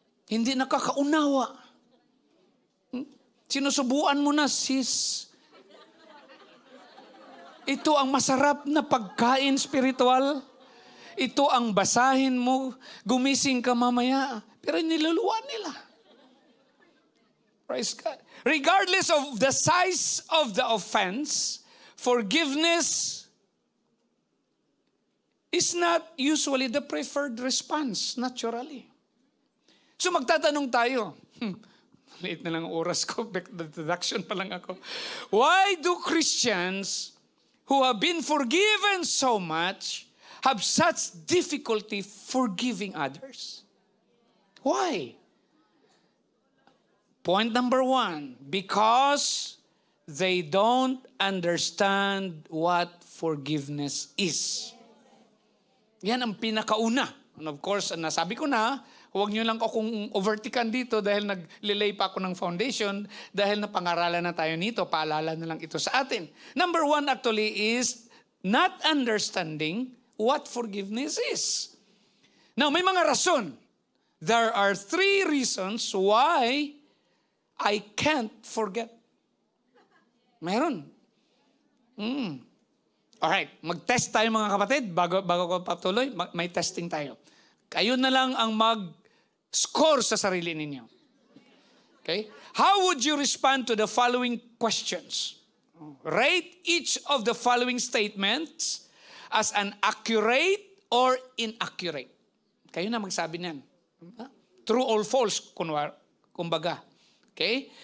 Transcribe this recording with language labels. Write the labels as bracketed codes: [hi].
[tl] Hindi nakakaunawa. Sinusubuan mo na, sis. Ito ang masarap na pagkain spiritual. Ito ang basahin mo, gumising ka mamaya. Pero niluluwan nila. [en] Praise God. Regardless of the size of the offense, forgiveness is not usually the preferred response, naturally. [tl] So magtatanong tayo, late na lang ang oras ko, deduction pa lang ako. [en] Why do Christians who have been forgiven so much have such difficulty forgiving others? Why? Point number 1, because they don't understand what forgiveness is. [tl] Yan ang pinakauna. [en] And of course, [tl] nasabi ko na, huwag nyo lang akong overtikan dito dahil naglilay pa ako ng foundation dahil napangaralan na tayo nito. Paalala na lang ito sa atin. [en] Number 1 actually is not understanding what forgiveness is. Now, [tl] may mga rason. [en] There are 3 reasons why I can't forget. [tl] Meron. Alright, mag-test tayo mga kapatid. Bago ko patuloy, may testing tayo. Kayo na lang ang mag-score sa sarili ninyo. Okay? [en] How would you respond to the following questions? Rate each of the following statements as an accurate or inaccurate. [tl] Kayo na magsabi niyan. [en] True or false, [tl] kumbaga. Okay?